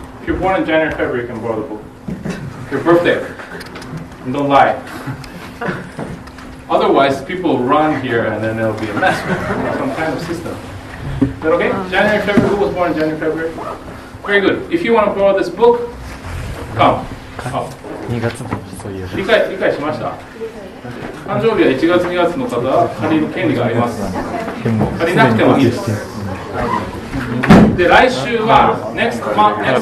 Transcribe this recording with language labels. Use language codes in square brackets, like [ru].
[en] If you're born in January, February, you can borrow the book. Your birthday. And don't lie. Otherwise, people run here and then it'll be a mess. Some kind of system. Is that okay? January, February. Who was born in January, February? Very good. If you want to borrow this book, come. [ja] 2月のそういう理解しました。誕生日は1月2月の方は借りる権利があります。でも借りなくてもいいです。で、来週は [en] next month, next